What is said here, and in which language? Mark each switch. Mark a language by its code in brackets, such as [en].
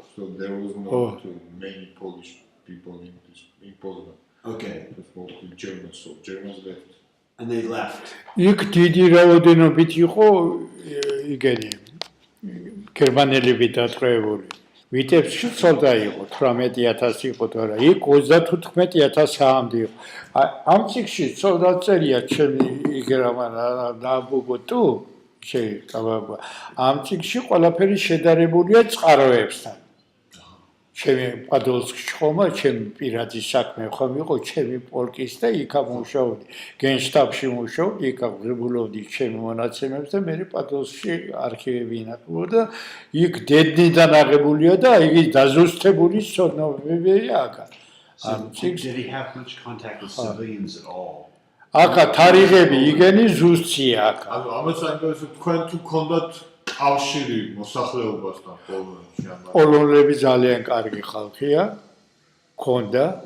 [en] So there was not many Polish people in Poznan. Okay, It was mostly Germans, so Germans left. and they left. [ka] იქ დიდი რაოდენობით იყო იგენი გერმანელები დატყვევებული. ვიტებსში ცოტა იყო, 18,000 იყო თორე, იქ 35,000-მდე იყო. ამ წიგნში ცოტა წერია ჩემი ნაბუგო თუ შეიკავება. ამ წიგნში ყველაფერი შედარებულია წყაროებსთან. ჩემი პადოლსკში ხომა, ჩემი პირადი საქმე ხომ იყო, ჩემი პოლკის და იქა მუშაობდი. გენშტაბში მუშაობდი, იქა ღირებულობდი ჩემი მონაცემებს და მე პადოლსკში არქივები ინახულო და იქ დედნიდან აღებულია და იგი დაზუსტებული ცნობებია აქა. [en] So did he have much contact with civilians at all? [ka] აქა თარიღები იგენი ზუსტია აქა. ანუ ამას საინტერესო თქვენ თუ გქონდათ კავშირი მოსახლეობასთან პოლონეთში ამ პოლონელები ძალიან კარგი ხალხია, ქონდა.